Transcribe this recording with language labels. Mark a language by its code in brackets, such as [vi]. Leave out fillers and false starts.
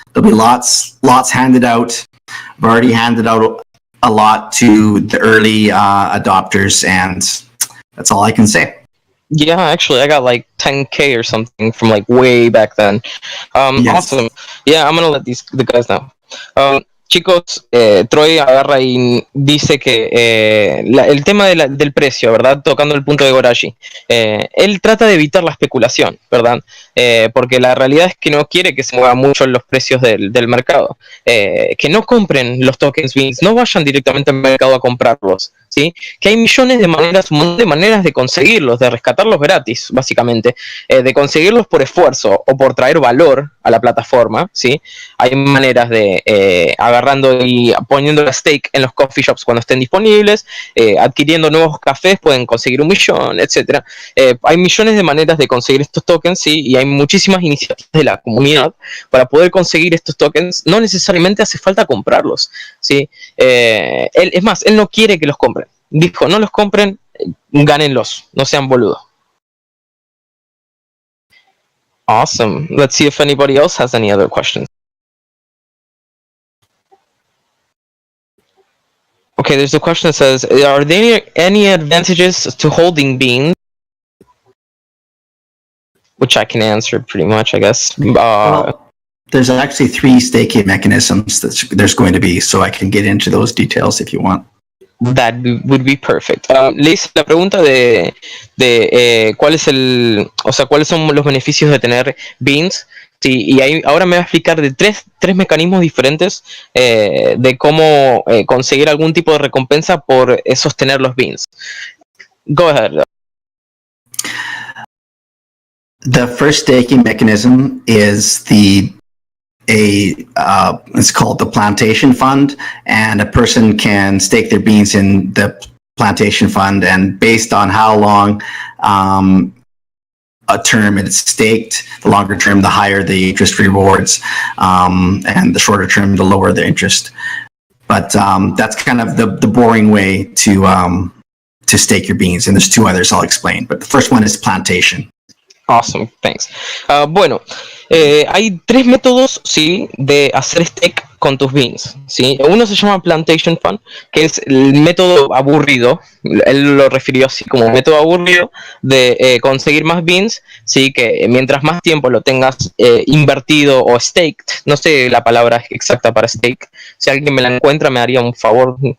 [en] There'll be lots handed out. I've already handed out a lot to the early adopters, and that's all I can say. Yeah, actually, I got like 10K or something from like way back then. Yes. Awesome. Yeah, I'm gonna let the guys know. [es] Chicos, Troy agarra y dice que el tema del precio, ¿verdad? Tocando el punto de Gorashi. Él trata de evitar la especulación, ¿verdad? Porque la realidad es que no quiere que se muevan mucho los precios del mercado. Que no compren los tokens beans, no vayan directamente al mercado a comprarlos, ¿sí? Que hay millones de maneras de conseguirlos, de rescatarlos gratis, básicamente, de conseguirlos por esfuerzo o por traer valor a la plataforma, ¿sí? Hay maneras de agarrando y poniendo la stake en los coffee shops cuando estén disponibles, adquiriendo nuevos cafés, pueden conseguir 1 millón, etc. Hay millones de maneras de conseguir estos tokens, ¿sí? Y hay muchísimas iniciativas de la comunidad para poder conseguir estos tokens. No necesariamente hace falta comprarlos, ¿sí? Es más, él no quiere que los compren. Dijo, no los compren, gánenlos, no sean boludos. [en] Awesome. Let's see if anybody else has any other questions. Okay, there's a question that says, are there any advantages to holding beans? Which I can answer pretty much, I guess. Well, there's actually 3 staking mechanisms that there's going to be, so I can get into those details if you want. That would be perfect. [es] Le hice la pregunta de cuáles son los beneficios de tener beans. Sí, y ahora me va a explicar de tres mecanismos diferentes de cómo conseguir algún tipo de recompensa por sostener los beans. [en] Go ahead. The first staking mechanism is it's called the plantation fund, and a person can stake their beans in the plantation fund, and based on how long a term it's staked, the longer term, the higher the interest rewards, and the shorter term, the lower the interest. But that's kind of the boring way to stake your beans, and there's 2 others I'll explain. But the first one is plantation. Awesome, thanks. [es] Bueno, hay 3 métodos, ¿sí?, de hacer stake con tus beans, ¿sí? Uno se llama Plantation Fund, que es el método aburrido. Él lo refirió así como método aburrido de conseguir más beans, ¿sí? Que mientras más tiempo lo tengas invertido o staked, no sé la palabra exacta para stake, si alguien me la encuentra me haría un favor.